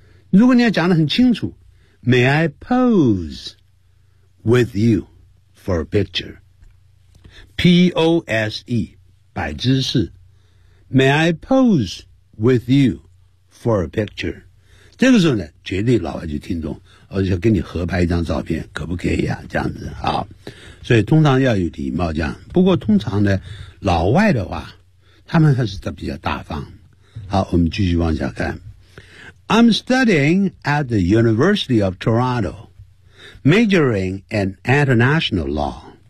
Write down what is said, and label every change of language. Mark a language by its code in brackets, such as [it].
[zh] 如果你要讲得很清楚， [en] May I pose with you for a picture， P-O-S-E [zh] 摆姿势， [en] May I pose with you for a picture？ [zh] 这个时候呢，绝对老外就听懂，而且跟你合拍一张照片，可不可以呀、啊？这样子啊，所以通常要有礼貌这样。不过通常呢，老外的话，他们还是比较大方。好，我们继续往下看。 [en] I'm studying at the University of Toronto, majoring in international law.